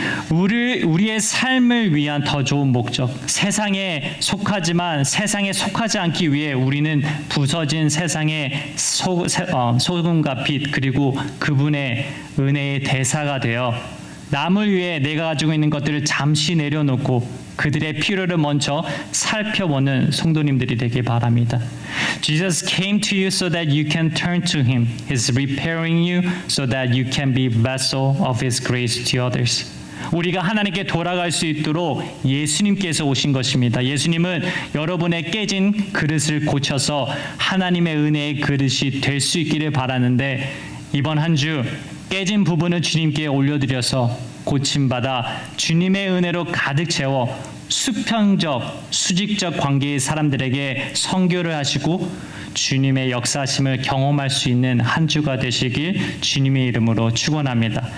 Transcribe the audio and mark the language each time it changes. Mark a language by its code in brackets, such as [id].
[ko] 우리의 삶을 위한 더 좋은 목적, 세상에 속하지만 세상에 속하지 않기 위해 우리는 부서진 세상의 소금과 빛 그리고 그분의 은혜의 대사가 되어 남을 위해 내가 가지고 있는 것들을 잠시 내려놓고 그들의 필요를 먼저 살펴보는 성도님들이 되길 바랍니다. [en] Jesus came to you so that you can turn to Him. He's repairing you so that you can be vessel of His grace to others. [ko] 우리가 하나님께 돌아갈 수 있도록 예수님께서 오신 것입니다. 예수님은 여러분의 깨진 그릇을 고쳐서 하나님의 은혜의 그릇이 될 수 있기를 바라는데 이번 한 주 깨진 부분을 주님께 올려드려서 고침받아 주님의 은혜로 가득 채워 수평적, 수직적 관계의 사람들에게 선교를 하시고 주님의 역사하심을 경험할 수 있는 한 주가 되시길 주님의 이름으로 축원합니다.